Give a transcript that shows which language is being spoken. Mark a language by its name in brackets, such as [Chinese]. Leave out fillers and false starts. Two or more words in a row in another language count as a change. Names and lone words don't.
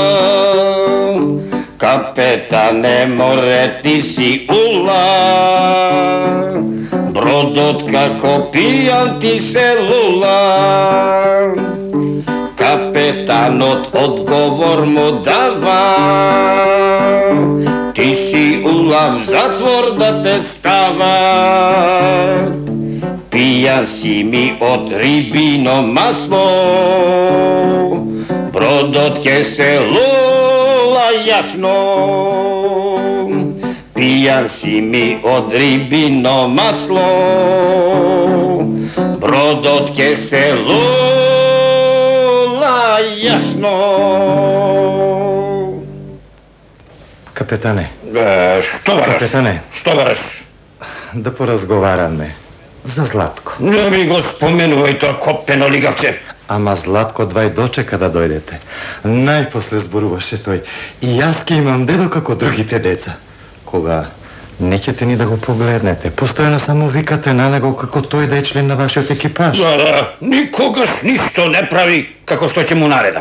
[Macedonian] Капетане, море ти си ула, бродот како пијан ти се лула. Капетанот одговор му дава, ти си улав затвор да те става. pijan si mi od ribino maslo, brod otke se lula jasno. Pijan si mi od ribino maslo, brod otke se lula jasno. Kapetane, Što varaš? Kapetane. Što varaš? da porazgovarame za Zlatko. Ne mi go spomenuvaj to kopeno ligavče. Ама Златко двај дочека да дојдете. Најпосле зборуваше тој. И јас ке имам дедо како другите деца. Кога неќете ни да го погледнете, постојано само викате на него како тој да е член на вашиот екипаж. Да, никогаш ништо не прави како што ќе му наредам.